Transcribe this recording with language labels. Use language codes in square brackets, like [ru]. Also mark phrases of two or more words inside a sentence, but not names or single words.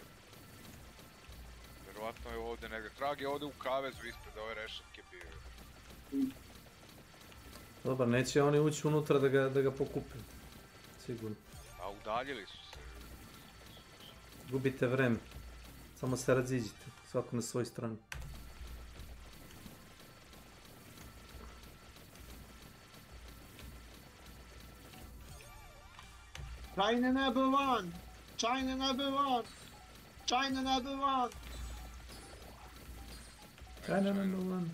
[bs] Vjerovatno je ovdje negdje. Dragi je ovdje u kavezu ispred ove rešetke bio. Dobar, neće oni ući unutra da ga pokupe. Sigurno. A udaljili su se. Gubite vreme. Samo se raziđite. Svako na svoj strani. [en] China number one! China number one! China number one! China number one.